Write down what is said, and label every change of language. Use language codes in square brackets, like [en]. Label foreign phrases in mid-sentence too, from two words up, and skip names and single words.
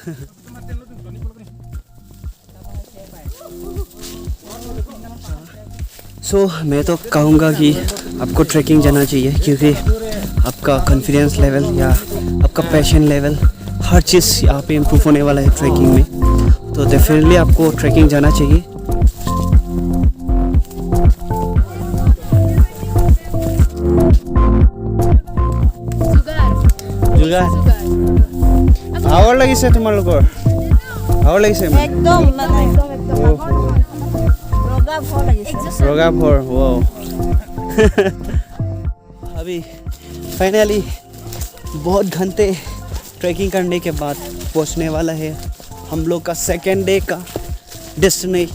[hi] सो मैं तो कहूँगा कि आपको ट्रैकिंग जाना चाहिए, क्योंकि आपका [en] confidence level [hi] या आपका [en] passion level [hi] हर चीज़ यहाँ पे इम्प्रूव होने वाला है ट्रैकिंग में। तो डेफिनेटली आपको ट्रैकिंग जाना चाहिए। [as] ভাগৰ লাগিছে তোমালোকৰ? ভাগৰ লাগিছে? একদম रोगा भोर वो। [hi] अभी फाइनली बहुत घंटे ट्रैकिंग करने के बाद पहुंचने वाला है हम लोग का [en] second day [hi] का डेस्टिनेशन।